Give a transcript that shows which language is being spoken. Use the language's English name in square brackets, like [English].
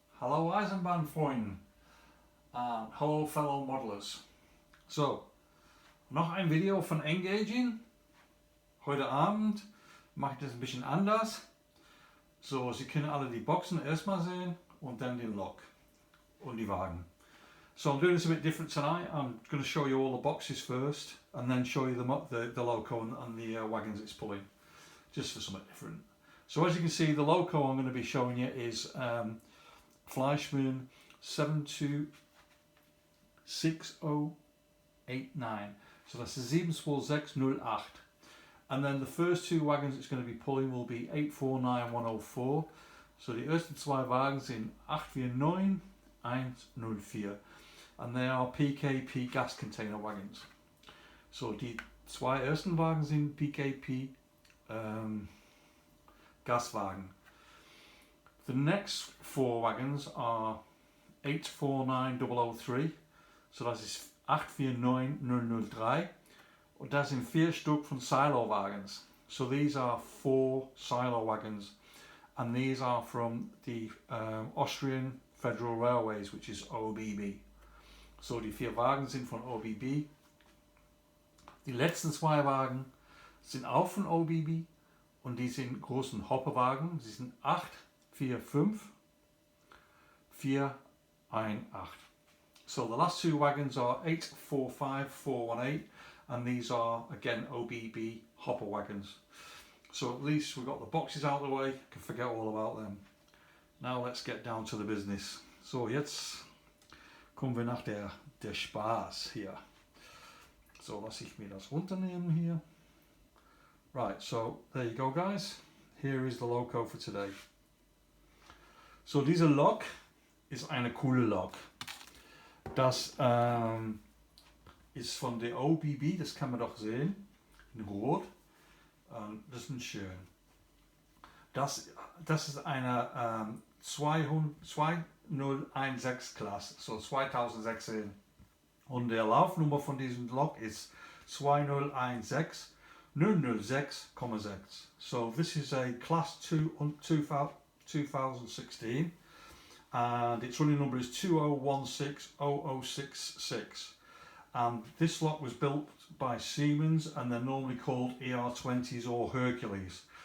[German] Hallo Eisenbahnfreunde. Hallo [English] fellow modelers. [German] So, noch ein Video von Engaging. Heute Abend mache ich das ein bisschen anders. So, Sie können alle die Boxen erstmal sehen und dann den Lok und die Wagen. [English] So I'm doing this a bit different tonight. I'm going to show you all the boxes first and then show you the loco and the wagons it's pulling, just for something different. So as you can see, the loco I'm going to be showing you is Fleischmann 726089. So that's the 72608. And then the first two wagons it's going to be pulling will be 849104. [German] So die ersten zwei Wagen sind 849104. [English] And they are PKP gas container wagons. [German] So die zwei ersten Wagen sind PKP Gaswagen. [English] The next four wagons are 849003. [German] So das ist 849003. Und das sind 4 Stück von [English] silo wagons. So these are 4 silo wagons. And these are from the Austrian Federal Railways, which is OBB. [German] So die 4 Wagen sind von OBB. Die letzten 2 Wagen sind auch von OBB und die sind großen Hopperwagen. Sie sind 845418. [English] So the last 2 wagons are 845418 and these are again OBB hopper wagons. So at least we've got the boxes out of the way, can forget all about them. Now let's get down to the business. [German] So jetzt kommen wir nach der Spaß hier. So lasse ich mir das runternehmen hier. [English] Right, so there you go guys. Here is the loco for today. [German] So diese Lok ist eine coole Lok. Das ist von der OBB, das kann man doch sehen, in Rot. Das ist schön. Das ist eine 2016 Klasse, so 2016. Und der Laufnummer von diesem Lok ist 2016 006,6. [English] So this is a class 2 2016 and its running number is 20160066. And this lot was built by Siemens and they're normally called ER20s or Hercules.